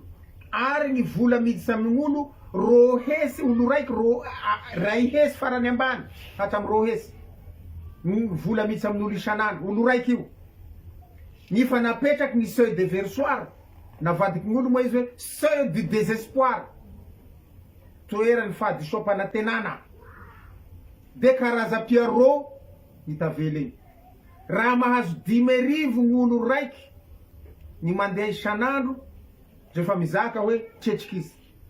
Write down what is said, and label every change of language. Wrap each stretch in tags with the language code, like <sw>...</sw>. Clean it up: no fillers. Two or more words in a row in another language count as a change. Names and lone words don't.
<mg>Ary ny vola miditsy amin'olo rohesy olo raiky ray hesy farany ambany hatram rohesy. Ny vola miditsy amin'olo isan'andro olo raiky io. Ny fa napetraky ny</mg> <fr>seuil de versoir.</fr> <mg>Navadiky gn'olo moa izy hoe</mg> <fr>seuil du désespoir.</fr> <mg>Toerany fahadisoam-panantenana. De karazapia ro hitavely. Raha mahazo 10,000 gn'olo raiky ny mandeha isan'andro rehefa mizaka hoe tsetsikisy.</mg>